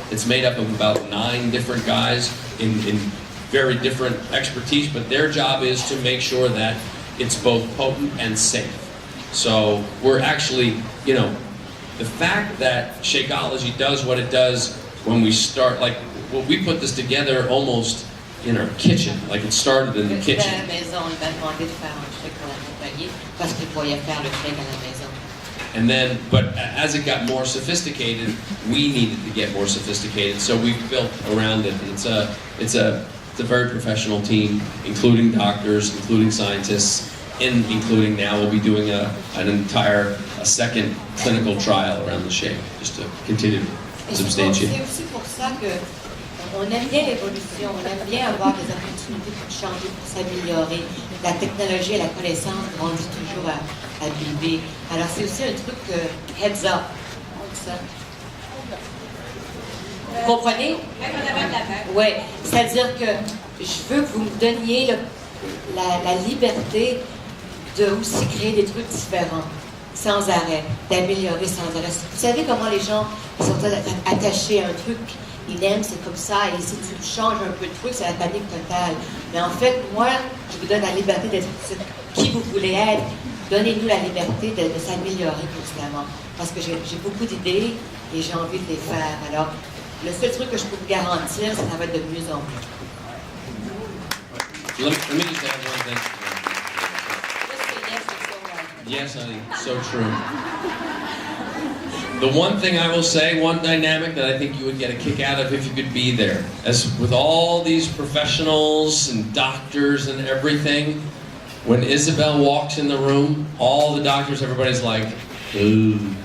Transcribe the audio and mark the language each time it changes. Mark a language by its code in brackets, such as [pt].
[en] It's made up of about 9 different guys in very different expertise, but their job is to make sure that it's both potent and safe. So we're actually, you know, the fact that Shakeology does what it does when we start, like, well, we put this together almost in our kitchen, like it started in the kitchen. [fr] À la maison, il m'a demandé de faire un shake pour l'accompagner parce qu'il voyait faire le shake à la maison. [en] And then, but as it got more sophisticated, we needed to get more sophisticated, so we built around it. It's a very professional team, including doctors, including scientists, and including now we'll be doing a second clinical trial around the shake, just to continue to substantiate. [fr] C'est aussi pour ça que on aime bien l'évolution, on aime bien avoir des opportunités pour changer, pour s'améliorer. La technologie et la connaissance grandissent toujours à BB. Alors c'est aussi un truc heads up. Ça. Vous comprenez? Oui, c'est-à-dire que je veux que vous me donniez la liberté de aussi créer des trucs différents, sans arrêt, d'améliorer sans arrêt. Vous savez comment les gens sont attachés à un truc, ils aiment, c'est comme ça, et si tu changes un peu de truc, c'est la panique totale. Mais en fait, moi, je vous donne la liberté d'être qui vous voulez être. Donnez-nous la liberté de s'améliorer constamment. Parce que j'ai beaucoup d'idées et j'ai envie de les faire. Alors, le seul truc que je peux vous garantir, c'est que ça va être de mieux en mieux. [en] Let me just add one thing. Yes, honey, so true. The one thing I will say, one dynamic that I think you would get a kick out of if you could be there, as with all these professionals and doctors and everything, when Isabelle walks in the room, all the doctors, everybody's like, ooh.